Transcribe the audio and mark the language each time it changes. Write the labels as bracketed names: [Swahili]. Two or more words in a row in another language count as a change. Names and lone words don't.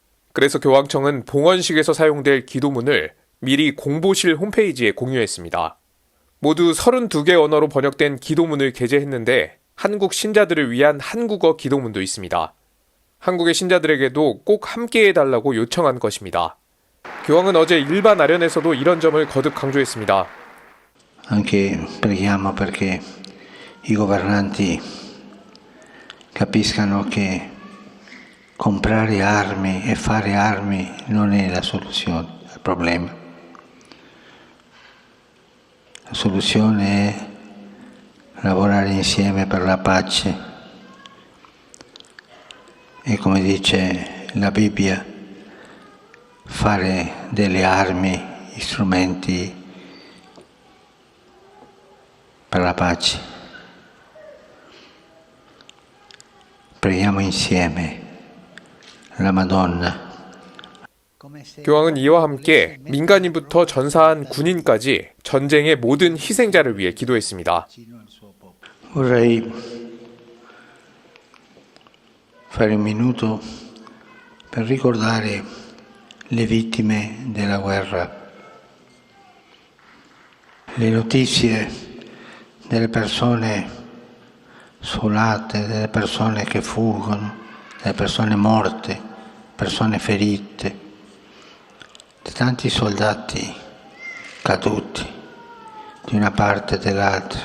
[Korean] 그래서 교황청은 봉헌식에서 사용될 기도문을 미리 공보실 홈페이지에 공유했습니다. 모두 32개 언어로 번역된 기도문을 게재했는데 한국 신자들을 위한 한국어 기도문도 있습니다. 한국의 신자들에게도 꼭 함께 해달라고 요청한 것입니다. 교황은 어제 일반 아련에서도 이런 점을 거듭 강조했습니다. [Italian] Anche preghiamo perché i governanti capiscano che comprare armi e fare armi non è la soluzione al problema. La soluzione è lavorare insieme per la pace e, come dice la Bibbia, fare delle armi strumenti per la pace. Preghiamo insieme la Madonna. [Korean] 교황은 이와 함께 민간인부터 전사한 군인까지 전쟁의 모든 희생자를 위해 기도했습니다. [Italian] Vorrei fare un minuto per ricordare le vittime della guerra, le notizie delle persone sfolate, delle persone che fuggono, delle persone morte, persone ferite, di tanti soldati caduti di una parte e dell'altra.